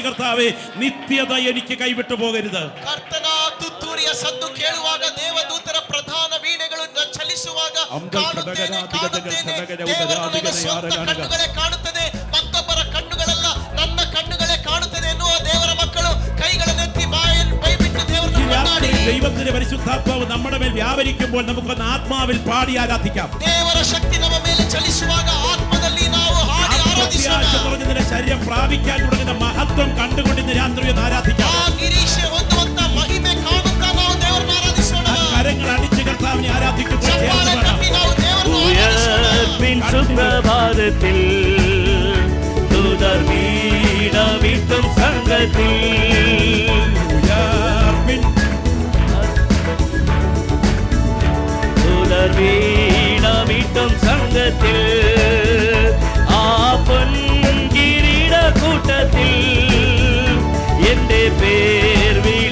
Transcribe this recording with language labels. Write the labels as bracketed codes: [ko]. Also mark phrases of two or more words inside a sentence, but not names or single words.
[ml] കർത്താവേ, നിത്യത എനിക്ക് കൈവിട്ടു പോകരുത്. [kn] ಕರ್ತನ ತುತ್ತೂರಿಯ ಸದ್ದು ಕೇಳುವಾಗ ದೇವದೂತರ ಪ್ರಧಾನ ವೀಣೆಗಳು ಚಲಿಸುವಾಗ ಕಾಣುತ್ತೇನೆ, ದೇವರು ನನ್ನ ಸ್ವಂತ ಕಣ್ಣುಗಳೇ ಕಾಣುತ್ತದೆ, ಮತ್ತೊಬ್ಬರ ಕಣ್ಣುಗಳಲ್ಲ, ನನ್ನ ಕಣ್ಣುಗಳೇ ಕಾಣುತ್ತದೆ ಎನ್ನುವ ದೇವರ ಮಕ್ಕಳು ಕೈಗಳನ್ನೆತ್ತಿ ಬೈಬಿಟ್ಟು ದೇವರನ್ನು ಕೊಂಡಾಡಿ. [ml] ദൈവത്തിന്റെ പരിശുദ്ധാത്മാവ് നമ്മുടെ മേൽ വ്യാപരിക്കുമ്പോൾ നമുക്കൊന്ന് ആത്മാവിൽ പാടി ആരാധിക്കാം. [kn] ದೇವರ ಶಕ್ತಿ ನಮ್ಮ ಮೇಲೆ ಚಲಿಸುವಾಗ ಆತ್ಮದಲ್ಲಿ ನಾವು ಹಾಡಿ ಆರಾಧಿಸೋಣ. [ml] നിന്റെ ശരീരം പ്രാപിക്കാൻ തുടങ്ങുന്ന മഹത്വം കണ്ടുകൊണ്ട് ഇന്ന് രാത്രി ഒന്ന് ആരാധിക്കാം. [kn] ಆ ನಿರೀಕ್ಷೆ ಹೊಂದುವಂತ ಮಹಿಮೆ ಕಾಣುತ್ತಾ ನಾವು ದೇವರನ್ನು ಆರಾಧಿಸೋಣ. [ml] കരങ്ങൾ അടിച്ച് കർത്താവിനെ ആരാധിക്കുമ്പോൾ [kn] ಚಪ್ಪಾಳೆ ತಟ್ಟಿ ನಾವು ದೇವರನ್ನು [ml] ഉയർപ്പിൻ സുപ്രഭാതത്തിൽ ദൂതർ വീണമീട്ടും സംഘത്തിൽ ദൂതർ വീണമീട്ടും സംഘത്തിൽ ആ പൊൻകിരീട കൂട്ടത്തിൽ എന്റെ പേർ